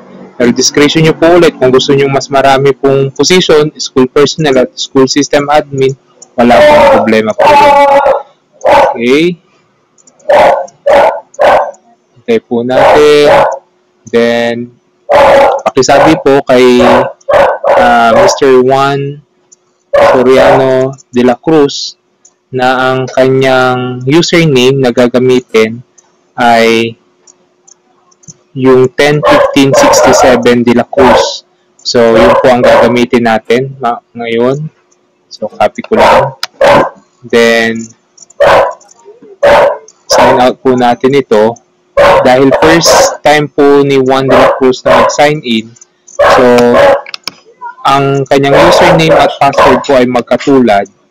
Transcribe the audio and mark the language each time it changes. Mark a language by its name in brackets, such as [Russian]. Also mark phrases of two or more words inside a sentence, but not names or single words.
[Filipino] Pero discretion nyo po ulit kung gusto nyo mas marami pong position, [English] school personnel [Filipino] at [English] school system admin, [Filipino] wala pong problema po. Okay. Okay po natin. Then, pakisabi po kay Mr. Juan Soriano de la Cruz na ang kanyang username na gagamitin ay yung 10.15.67 de la Cruz. So, yun po ang gagamitin natin ngayon. So, copy ko lang. Then, [English] sign out [Filipino] po natin ito. Dahil [English] first time [Filipino] po ni Juan de la Cruz na mag-sign in, so, ang kanyang username at password po ay magkatulad.